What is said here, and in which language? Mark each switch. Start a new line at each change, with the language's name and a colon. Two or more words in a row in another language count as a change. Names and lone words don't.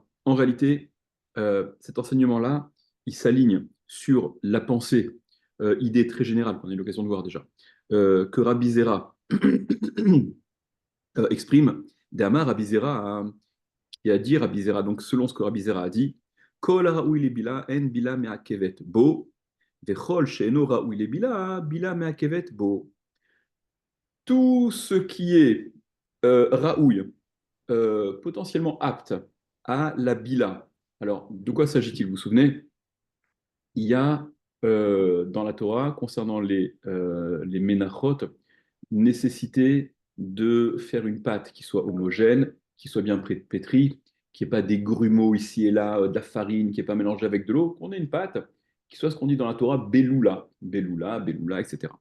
French: En réalité, cet enseignement-là, il s'aligne sur la pensée, idée très générale qu'on a eu l'occasion de voir déjà, que Rabbi Zera exprime. D'Amar Rabbi Zera qui a dit Rabbi Zera, donc selon ce que Rabbi Zera a dit,
Hebrew: כל הראוי לבילה אין בילה מעכבת בו, וכל שאינו ראוי לבילה בילה מעכבת בו.
French: Tout ce qui est raouille, potentiellement apte à la bila. Alors, de quoi s'agit-il? Vous vous souvenez? Il y a dans la Torah, concernant les ménachot, nécessité de faire une pâte qui soit homogène, qui soit bien pétrie, qui n'y ait pas des grumeaux ici et là, de la farine, qui n'est pas mélangée avec de l'eau, qu'on ait une pâte qui soit ce qu'on dit dans la Torah,
Hebrew: בלולה בלולה בלולה,
French: etc.